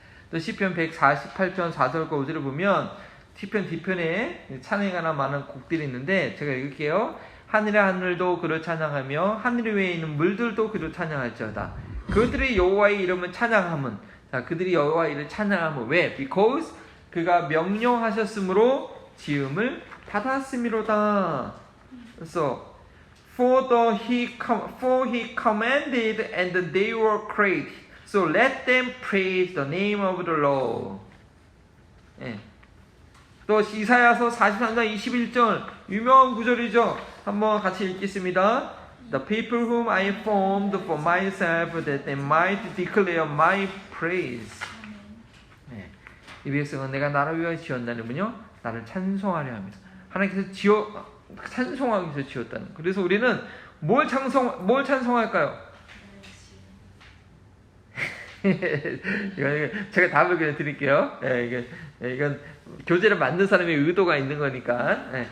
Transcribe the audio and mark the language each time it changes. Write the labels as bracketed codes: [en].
[ko] 또 시편 148편 4절과 5절을 보면 시편 뒤편에 찬양에 관한 많은 곡들이 있는데 제가 읽을게요. 하늘의 하늘도 그를 찬양하며 하늘 위에 있는 물들도 그를 찬양할지어다. 그들이 여호와의 이름을 찬양함은 그들이 여호와의 이름을 찬양함은 왜? Because 그가 명령하셨으므로 지음을 받았음이로다. [en] 그래서 For he commanded and they were created. So let them praise the name of the Lord. [ko] 예. 또 이사야서 43장 21절 유명한 구절이죠. 한번 같이 읽겠습니다. [en] The people whom I formed for myself that they might declare my praise. [ko] 예. 이 백성은 내가 나를 위하여 지었나니면요 나를 찬송하려 합니다. 하나님께서 찬송하기 위해서 지었다는. 그래서 우리는 뭘 찬송할까요? 제가 답을 그냥 드릴게요. 이건 교재를 만든 사람의 의도가 있는 거니까.